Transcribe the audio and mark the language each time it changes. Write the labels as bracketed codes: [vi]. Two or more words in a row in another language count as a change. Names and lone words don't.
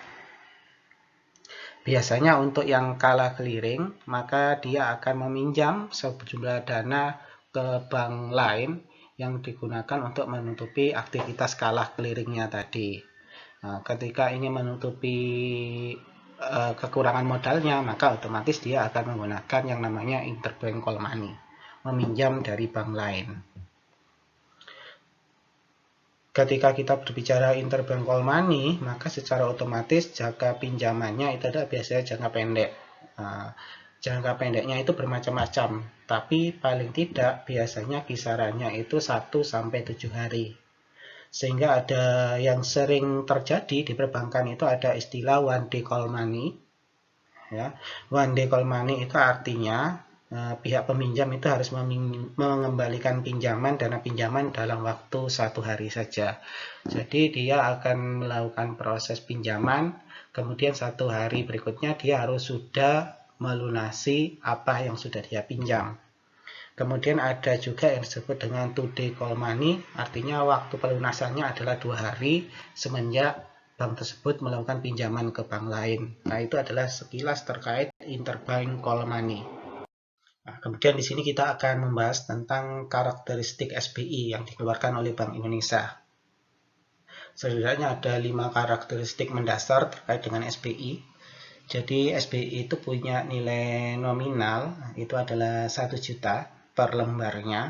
[id] Biasanya untuk yang kalah clearing, maka dia akan meminjam sejumlah dana ke bank lain yang digunakan untuk menutupi aktivitas kalah clearingnya tadi. Nah, ketika ingin menutupi kekurangan modalnya, maka otomatis dia akan menggunakan yang namanya [en] interbank call money, [id] meminjam dari bank lain. Ketika kita berbicara [en] interbank call money, [id] maka secara otomatis jangka pinjamannya itu adalah biasanya jangka pendek. Jangka pendeknya itu bermacam-macam, tapi paling tidak biasanya kisarannya itu 1-7 hari. Sehingga ada yang sering terjadi di perbankan itu ada istilah [en] one day call money. [id] Ya, [en] one day call money [id] itu artinya pihak peminjam itu harus mengembalikan dana pinjaman dalam waktu 1 hari saja. Jadi dia akan melakukan proses pinjaman, kemudian 1 hari berikutnya dia harus sudah melunasi apa yang sudah dia pinjam. Kemudian ada juga yang disebut dengan 2 [en] day call money, [id] artinya waktu pelunasannya adalah 2 hari semenjak bank tersebut melakukan pinjaman ke bank lain. Nah, itu adalah sekilas terkait [en] interbank call money. [id] Nah, kemudian di sini kita akan membahas tentang karakteristik SBI yang dikeluarkan oleh Bank Indonesia. Setidaknya ada 5 karakteristik mendasar terkait dengan SBI. Jadi SBI itu punya nilai nominal, itu adalah 1 juta per lembarnya.